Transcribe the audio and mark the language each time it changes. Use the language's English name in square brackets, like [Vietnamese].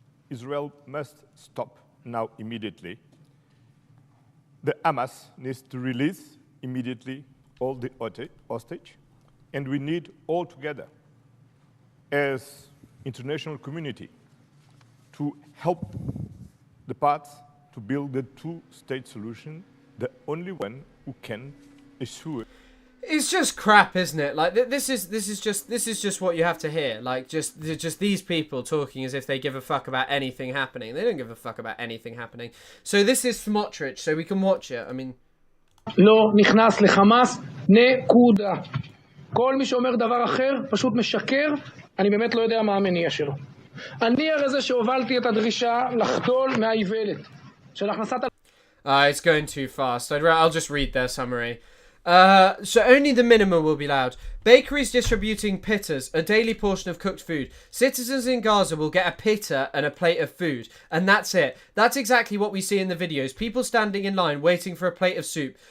[English] Israel must stop now immediately. The Hamas needs to release immediately all the hostage, and we need all together as international community to help the parts to build the two-state solution, the only one who can assure. It's just crap, isn't it? Like this is just what you have to hear. Like just these people talking as if they give a fuck about anything happening. They don't give a fuck about anything happening. So this is Smotrich, so we can watch it. I mean. [Hebrew] לא נכנס לחמאס, נקודה. כל מי שאומר דבר אחר פשוט משקר. אני באמת לא יודע מה המניע שלו. אני הרי זה שהובלתי את הדרישה לחדול מהאיוולת של הכנסת... [English] It's going too fast. I'll just read their summary. So only the minimum will be allowed. Bakeries distributing pittas, a daily portion of cooked food. Citizens in Gaza will get a pitta and a plate of food. And that's it. That's exactly what we see in the videos. People standing in line waiting for a plate of soup.